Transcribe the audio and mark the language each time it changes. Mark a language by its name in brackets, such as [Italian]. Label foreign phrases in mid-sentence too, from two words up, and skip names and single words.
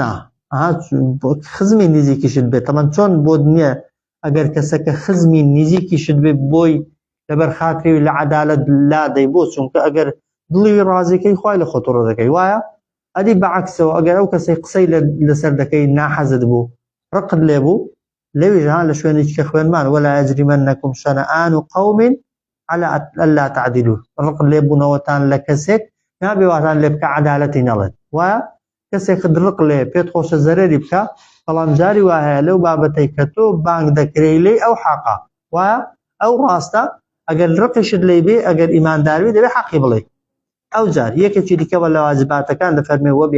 [Central Kurdish] نا خزمی نزیکیشت بێت تەمان چۆن بۆ نییە ئەگەر کەسەکە خزمی نزیکیشت بێت بۆی لەبەر خاتری لە عەدالەت لادەی بۆ چونکە ئەگەر دڵی ڕازیەکەی خوای لە خۆت ڕۆ دەکەی وایە ئەدی بەعەکسەوە ئەگەر ئەو کەسەی قسەی لەسەر دەکەی ناحەزت بوو ڕقت لێبوو لەویش لە شوێنێکی کە خوێنمان [Arabic] ولا يجرمنكم شنآن قوم على ألا تعدلوا [Central Kurdish] ڕق لێبوونەوەتان لە کەسێک نابێ واتان لێ بکە عەدالەتی نەڵێت وایە کەسێک ڕق لێ پێت خۆشە زەرەری بکە بەڵام جاری وایە لەو بابەتەی کە تۆ بانگ دەکرێی لێ ئەو حەقە وایە ئەو ڕاستە ئەگەر ڕقیشت لێ بێ ئەگەر ئیمانداروی دەبێ حەقی بڵێ ئەو جار یەکێکی دیکەوە لە واجباتەکان دەفەرمێ